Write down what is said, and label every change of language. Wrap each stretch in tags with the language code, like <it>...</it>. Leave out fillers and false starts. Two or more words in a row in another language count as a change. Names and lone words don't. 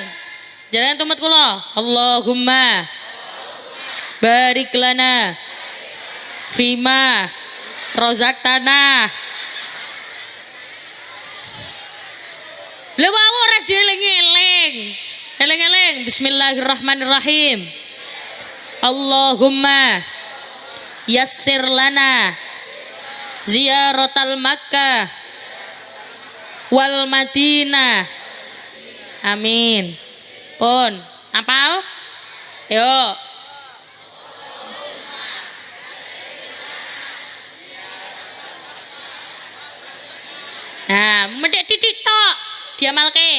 <jv>Jalan tumut kula.</jv> <ar>اللهم بارك لنا فيما رزقتنا.</ar> <jv>Lha wae ora dieling-eling. Eling-eling.</jv> <ar>بسم الله الرحمن الرحيم. اللهم يسر لنا زيارة مكة والمدينة.</ar> <jv>Amin. Pun apal? Yuk. Nah, medhek titik tok. Diamalke.</jv>